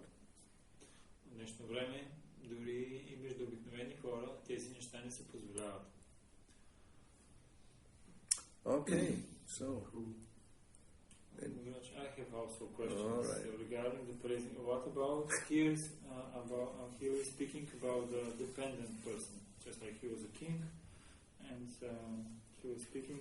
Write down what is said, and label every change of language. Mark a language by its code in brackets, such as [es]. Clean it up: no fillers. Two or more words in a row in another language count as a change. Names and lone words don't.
[bg] В днешно време, дори и между обикновени хора, тези неща не се позволяват. [en] Okay, so... I have also questions right. regarding the praising. What about here is speaking about the dependent person, just like he was a king, and he was speaking.